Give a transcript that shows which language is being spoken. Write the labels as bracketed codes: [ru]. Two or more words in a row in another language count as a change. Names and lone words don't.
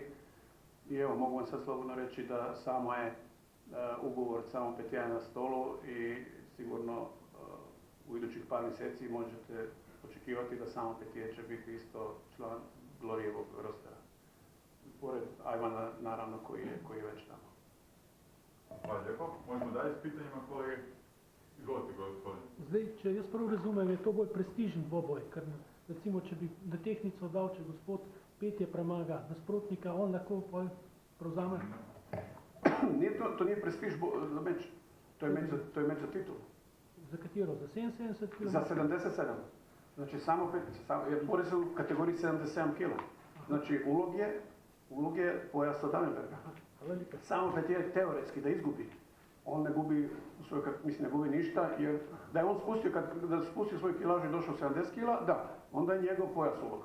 [hr] I evo, mogu vam sad slobodno reći da samo je ugovor samo Petjana na stolu i sigurno u idućih par mjeseci možete očekivati da samo Petije će biti isto član Glorijevog rostera. Pored Ajvana, naravno, koji je već tamo. Hvala lijepo. Možemo dalje s pitanjima, kolege? Izvolite, gospodin. [sl] Zdaj, če jaz prav razumem, je to bolj prestižen dvoboj, ker recimo, če bi na tehnico dal, če gospod Petje premaga nasprotnika, on lahko prevzame. [hr] To nije prestiž za meč, to je meč za titul. [sl] Za katero? Za 77 kg? [hr] Za 77. Znači jer bori se u kategoriji 77 kg. Znači ulog je pojas od Dannenberga. Samo Petije teoretski da izgubi. On ne gubi, ne gubi ništa, jer da je on spustio svoju kilažu i došao 70 kg, da, onda je njegov pojas ulog.